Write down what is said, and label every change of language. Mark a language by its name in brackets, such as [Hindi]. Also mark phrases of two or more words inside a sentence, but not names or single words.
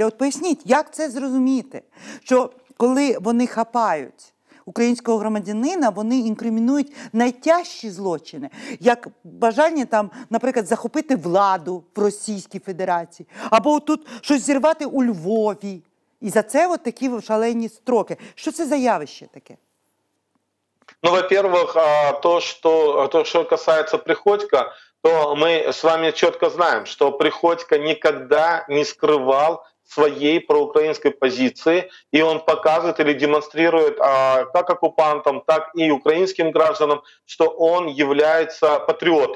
[Ukrainian] От поясніть, як це зрозуміти? Що коли вони хапають українського громадянина, вони інкримінують найтяжчі злочини, як бажання там, наприклад, захопити владу в Російській Федерації, або тут щось зірвати у Львові. І за це от такі шалені строки. Що це за явище таке? [Russian] Ну, во-первых, то, что касается Приходько, то мы с вами четко знаем, что Приходько никогда не скрывал своей проукраинской позиции, и он показывает или демонстрирует как оккупантам, так и украинским гражданам, что он является патриотом.